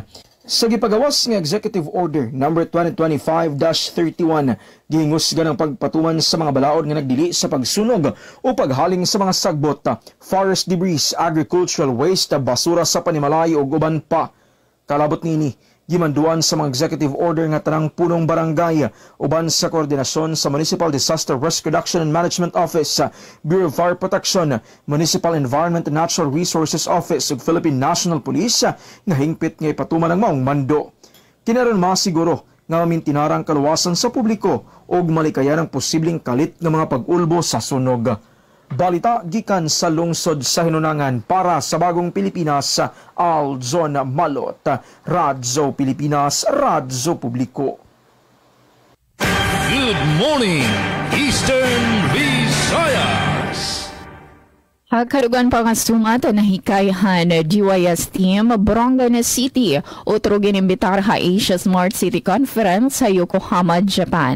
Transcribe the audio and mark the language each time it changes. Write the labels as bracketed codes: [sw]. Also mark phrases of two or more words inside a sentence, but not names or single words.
[ceb] Sa gipagawas nga Executive Order No. 2025-31, gihingusgan ang pagpatuman sa mga balaod nga nagdili sa pagsunog o paghaling sa mga sagbot, [en] forest debris, agricultural waste, [ceb] basura sa panimalay ug uban pa. Kalabot nini, gimanduan sa mga executive order nga tanang punong barangay uban sa koordinasyon sa Municipal Disaster Risk Reduction and Management Office, Bureau of Fire Protection, Municipal Environment and Natural Resources Office ug Philippine National Police nga hingpit nga ipatuman ang maong mando. Kinaron masiguro nga mamintinarang kaluwasan sa publiko ug malikayan ang posibleng kalit ng mga pag-ulbo sa sunog. Balita gikan sa lungsod sa Hinunangan para sa Bagong Pilipinas, Aljon Malot, Radyo Pilipinas, Radyo Publiko. [en] Good morning, Eastern Visayas! [war] Kalugan pa nga sumat na hikayahan DYS Team, Borongan City, otro ginimbitar ha Asia Smart City Conference sa Yokohama, Japan.